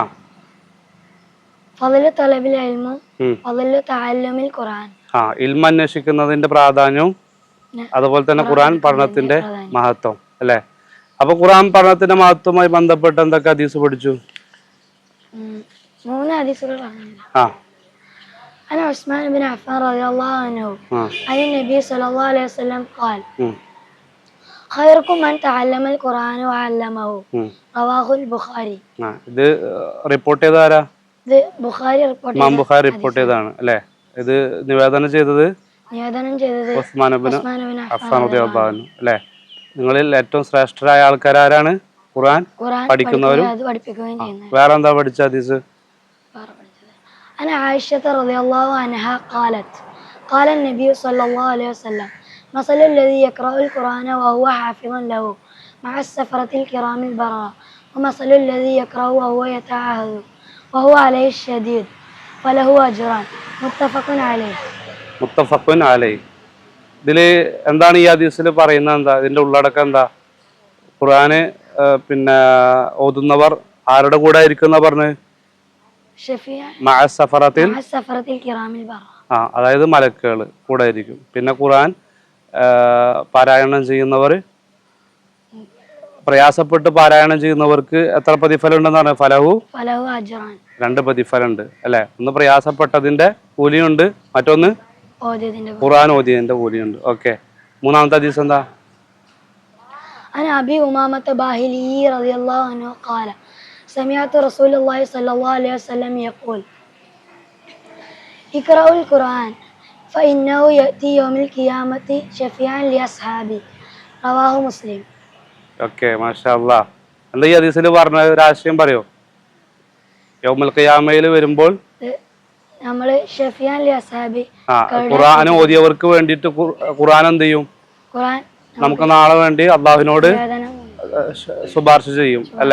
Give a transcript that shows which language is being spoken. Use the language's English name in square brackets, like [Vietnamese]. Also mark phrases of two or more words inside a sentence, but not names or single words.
[Arabic] فضل طلب العلم فضل تعلم القرآن. [Malayalam] ഇൽമ അന്വേഷിക്കുന്നതിന്റെ പ്രാധാന്യവും അതുപോലെ തന്നെ ഖുർആൻ പഠനത്തിന്റെ മഹത്വം അല്ലേ? അപ്പൊ ഖുർആൻ പഠനത്തിന്റെ മഹത്വവുമായി ബന്ധപ്പെട്ട് എന്തൊക്കെ ഹദീസ് പഠിച്ചു? 3 ഹദീസുകൾ പറഞ്ഞു. [Arabic] أنا عثمان بن عفان رضي الله عنه عن النبي صلى الله عليه وسلم قال خيركم من تعلم القرآن وعلمه رواه البخاري. [Malayalam] ഇത് റിപ്പോർട്ട് ചെയ്ത ആരാ? ഇത് ബുഖാരി റിപ്പോർട്ട് ചെയ്തതാണ് അല്ലേ? ഇത് നിവേദനം ചെയ്തത് ഉസ്മാൻ ഇബ്നു അഫ്ഫാൻ [Arabic] رضي الله عنه [Malayalam] അല്ലേ? നിങ്ങളിൽ ഏറ്റവും ശ്രേഷ്ഠരായ ആൾക്കാരാണ് ഖുർആൻ പഠിക്കുന്നവരും വേറെന്താ പഠിച്ച ഹദീസ്? [Arabic] أنا عائشة رضي الله عنها قالت قال النبي صلى الله عليه وسلم مثل الذي يقرأ القرآن وهو حافظ له مع السفرة الكرام البررة ومثل الذي يقرأ وهو يتعهد وهو عليه الشديد فله أجران متفق عليه. متفق عليه. [Malayalam] ഇതില് എന്താണ് ഈ ഹദീസിൽ പറയുന്നത്? എന്താ ഇതിന്റെ ഉള്ളടക്കം? എന്താ ഖുർആന് പിന്നെ ഓതുന്നവർ ആരുടെ കൂടെ ആയിരിക്കുന്ന പറഞ്ഞത്? അതായത് മലക്കുകൾ കൂടെ ആയിരിക്കും. പിന്നെ ഖുർആൻ പാരായണം ചെയ്യുന്നവർ, പ്രയാസപ്പെട്ട് പാരായണം ചെയ്യുന്നവർക്ക് എത്ര പ്രതിഫലം ഉണ്ടെന്ന് പറഞ്ഞാൽ ഫലഹു 2 പ്രതിഫലം ഉണ്ട് അല്ലെ? ഒന്ന് പ്രയാസപ്പെട്ടതിന്റെ കൂലിയുണ്ട്, മറ്റൊന്ന് ഖുർആൻ ഓതിയതിന്റെ കൂലിയുണ്ട്. ഓക്കെ. മൂന്നാമത്തെ ഹദീസ് എന്താ? [Arabic] عن أبي أمامة الباهلي رضي الله عنه قال سمعت رسول الله صلى الله عليه وسلم يقول اقرأوا القرآن فإنه يأتي يوم القيامة شفيعا لأصحابه رواه مسلم. [Malayalam] ഓക്കെ, [Arabic] ما شاء الله. [Malayalam] എന്താ ഈ ഹദീസിൽ പറഞ്ഞ ഒരു ആശയം പറയോ? [Arabic] يوم القيامة [Malayalam] വരുമ്പോൾ [Arabic] നമ്മള് شفيعا لأصحابه [Malayalam] ഖുർആൻ ഓതിയവർക്ക് വേണ്ടിയിട്ട് ഖുർആൻ എന്ത് ചെയ്യും? നമുക്ക് നാളെ വേണ്ടി അള്ളാഹുവിനോട് ശുപാർശ ചെയ്യും അല്ലെ?